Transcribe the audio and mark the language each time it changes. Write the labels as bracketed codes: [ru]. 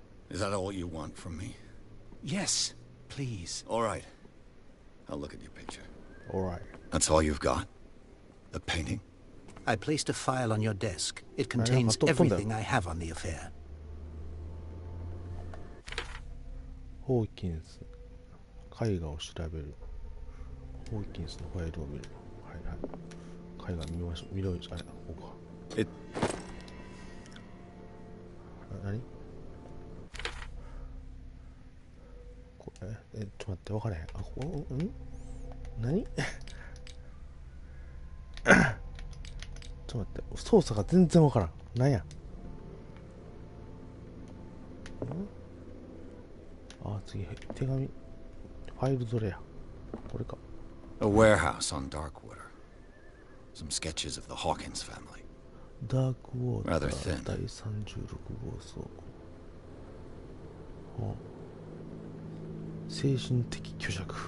[en] Is that all you want from me? Yes, please. All right. I'll look at your picture. Alright. That's all you've got? The painting? I placed a file on your desk. It contains 또 폰다. everything I have on the affair. [ja] ホーキンス、絵画を調べる。ホーキンスのファイルを見る。はいはい。絵画見ましょう。見ろよ。あれ、ここか。何これ、ちょっと待って、分からへん。あ、ここ、何ちょっと待って、操作が全然分からん。なんや。あ、次、手紙。ファイルどれや。これか。 [en] A warehouse on Darkwater. Some sketches of the Hawkins family. [ja] ダークウォータ [en] Rather ー thin. [ja] 第36号層。精神的虚弱。